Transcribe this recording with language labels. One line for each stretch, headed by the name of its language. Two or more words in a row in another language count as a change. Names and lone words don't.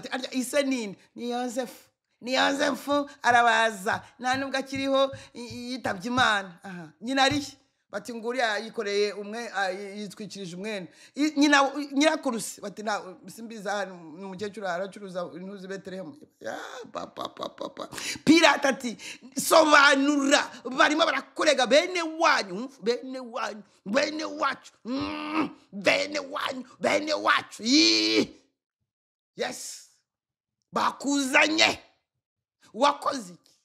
Kinyarwanda: Ati, "Arya, ise ni nde?" "Ni Yosefu." "Ni Yosefu, arabaza. Nta nubwo akiriho, i-, i-, yitabye Imana." Aha. "Nyina ari he?" Bati, "Ngo uriya yikoreye umwe, a, yi-, yitwikirije umwenda." I-, nyina, nyirakuru se? Bati, "Nta, simbizi, aha ni umukecuru aracuruza intuzi i Betelehemu." Ya, pa, pa, pa, pa, pa. Pilato ati, "Sobanura, barimo barakurega, bene wanyu, hmm? Bene wanyu, bene wacu, mm, bene wanyu, bene wacu. Ii. Yes. Bakuzanye. Wakoze iki?"